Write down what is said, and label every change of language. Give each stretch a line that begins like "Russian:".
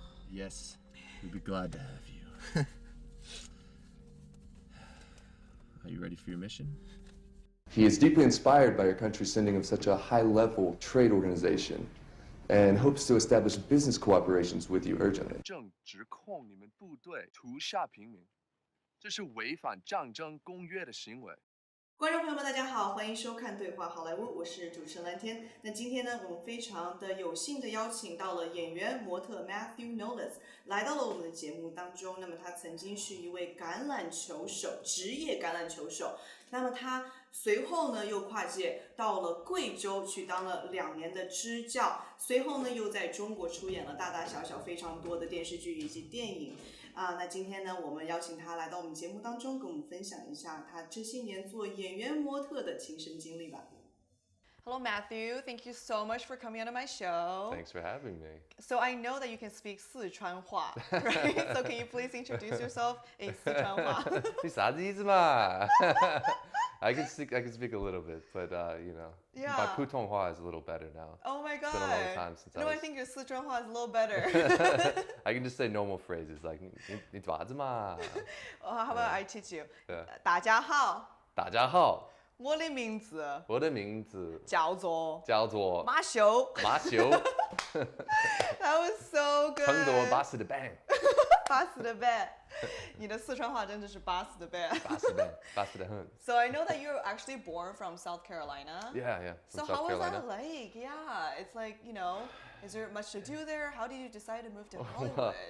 English: Yes, we'd be glad to have you. Are you ready for your mission? He is deeply inspired by your country's sending of such a high-level trade organization and hopes to establish business cooperations with you urgently.
Chinese: 正指控你们部队屠杀平民，这是违反战争公约的行为。观众朋友们，大家好，欢迎收看《对话好莱坞》，我是主持人蓝天。那今天呢，我们非常的有幸的邀请到了演员模特 Matthew Knowles 来到了我们的节目当中。那么他曾经是一位橄榄球手，职业橄榄球手。那么他随后呢又跨界到了贵州去当了2年的支教，随后呢又在中国出演了大大小小非常多的电视剧以及电影。那今天呢，我们邀请他来到我们节目当中，跟我们分享一下他这些年做演员模特的亲身经历吧。
English: Hello, Matthew. Thank you so much for coming on my show. Thanks for having me. So I know that you can speak 四川话, right? So can you please introduce yourself in 四川话?
Chinese: 你啥子意思嘛?
English: I can speak a little bit, but you know, yeah. my 普通话 is a little better now. Oh my god! It's been a long time since I think your 四川话 is a little better. I can just say normal phrases like
Chinese: 你啥子嘛?
English: How about I teach you? Yeah.
Chinese: 大家好。大家好。我的名字叫做马修。
English: That was so good.
Chinese: 成都巴适的板。巴适的板。你的四川话真的是巴适的板。巴适的很。
English: So I know that you're actually born from South Carolina. Yeah. So how was that like? Yeah, it's like, you know, is there much to do there? How did you decide to move to Hollywood?